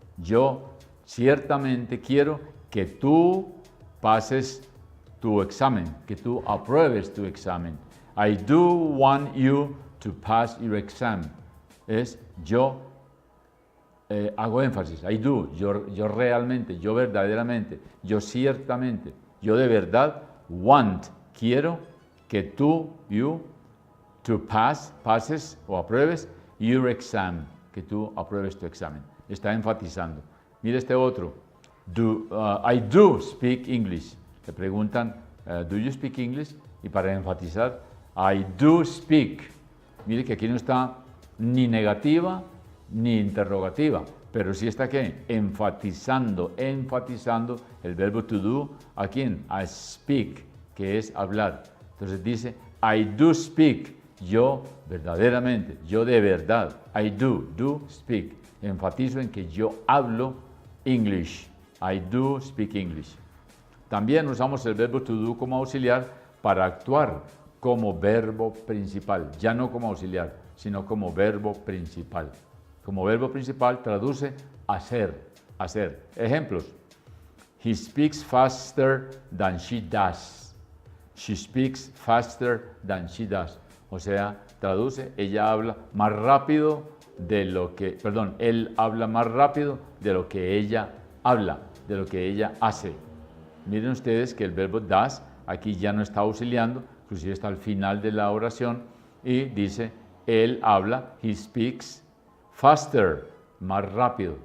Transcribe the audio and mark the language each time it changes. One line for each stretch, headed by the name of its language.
Spanish: Yo ciertamente quiero que tú pases tu examen, que tú apruebes tu examen.
English: I do want you to pass your exam.
Spanish: Yo hago énfasis,
English: I do,
Spanish: yo realmente, yo verdaderamente, yo ciertamente, yo de verdad quiero que tú, to pases o apruebes
English: your exam,
Spanish: que tú apruebes tu examen. Está enfatizando. Mira este otro.
English: I do speak English.
Spanish: Te preguntan,
English: do you speak English?
Spanish: Y para enfatizar,
English: I do speak.
Spanish: Mire que aquí no está ni negativa ni interrogativa, pero sí está ¿qué? Enfatizando el verbo to do. ¿A quién? A speak, que es hablar. Entonces dice,
English: I do speak.
Spanish: Yo verdaderamente, yo de verdad.
English: I do speak.
Spanish: Enfatizo en que yo hablo English.
English: I do speak English.
Spanish: También usamos el verbo to do como auxiliar para actuar como verbo principal. Ya no como auxiliar, sino como verbo principal. Como verbo principal traduce hacer. Ejemplos.
English: He speaks faster than she does. She speaks faster than she does.
Spanish: O sea, traduce, ella habla más rápido de lo que, él habla más rápido de lo que ella habla, de lo que ella hace. Miren ustedes que el verbo does aquí ya no está auxiliando, inclusive está al final de la oración y dice, él habla,
English: he speaks faster,
Spanish: más rápido.